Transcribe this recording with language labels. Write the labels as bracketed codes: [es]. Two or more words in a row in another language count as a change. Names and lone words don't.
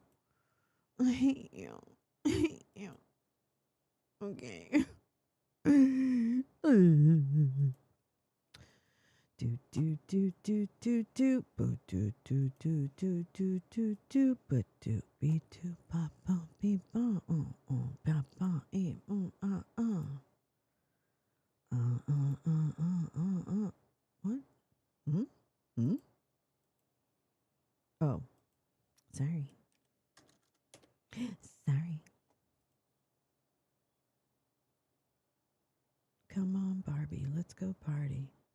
[en] I hate you. I hate you. Okay. Do do do do do do boo do do do do do do do but do be do ba ba be ba ba ba what? Hmm? Hmm? Oh, sorry. Sorry. Come on, Barbie, let's go party.